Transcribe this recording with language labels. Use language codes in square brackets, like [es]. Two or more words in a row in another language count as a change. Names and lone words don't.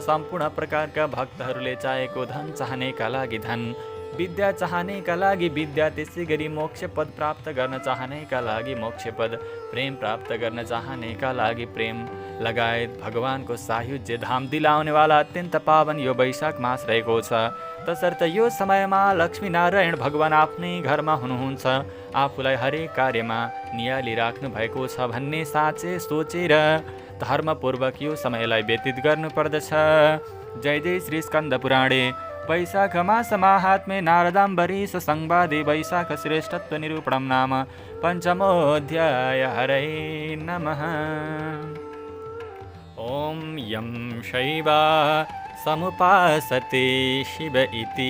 [ne] सम्पूर्ण प्रकारका भक्तहरूले चाहेको धन चाहनेका लागि धन, विद्या चाहनेका लागि विद्या, त्यसै गरी मोक्ष पद प्राप्त गर्न चाहनेका लागि मोक्ष पद, प्रेम प्राप्त गर्न चाहनेका लागि प्रेम लगायत भगवानको सायुज्य धाम दिलाउनेवाला अत्यन्त पावन यो वैशाख मास रहेको छ। तसर्थ यो समयमा लक्ष्मीनारायण भगवान आफ्नै घरमा हुनुहुन्छ, आफूलाई हरेक कार्यमा नियाली राख्नु भएको छ भन्ने साँचे सोचेर धर्मपूर्वक यो समयलाई व्यतीत गर्नुपर्दछ। [sa] जय जय श्री स्कन्द पुराणे वैशाख मास माहात्म्ये नारदाम्बरीश संवादे वैशाख श्रेष्ठत्व निरूपणं नाम पञ्चमोऽध्याय। हरे नमः। ॐ यं शैवा समुपासते शिव इति